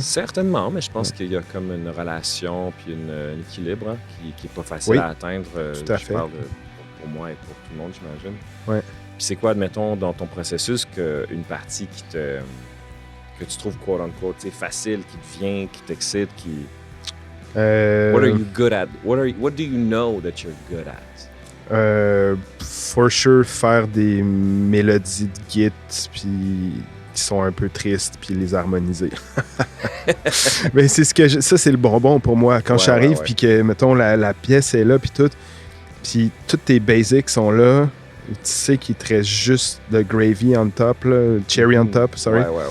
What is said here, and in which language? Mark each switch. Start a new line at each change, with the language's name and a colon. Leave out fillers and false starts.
French: Certainement, mais je pense qu'il y a comme une relation puis un équilibre hein, qui n'est pas facile à atteindre. Tout à fait. Parle pour moi et pour tout le monde, j'imagine. Ouais. Puis c'est quoi, admettons, dans ton processus, qu'une partie que tu trouves quote-unquote facile, qui te vient, qui t'excite, qui...
English: What are you good at? What do you know that you're good at? For sure,
French: faire des mélodies de Git, puis qui sont un peu tristes, puis les harmoniser. Mais c'est ça, c'est le bonbon pour moi. Quand j'arrive, puis que, mettons, la pièce est là, puis tout, puis toutes tes basics sont là, tu sais qu'il te reste juste le
English: gravy on top,
French: là,
English: cherry on top, sorry.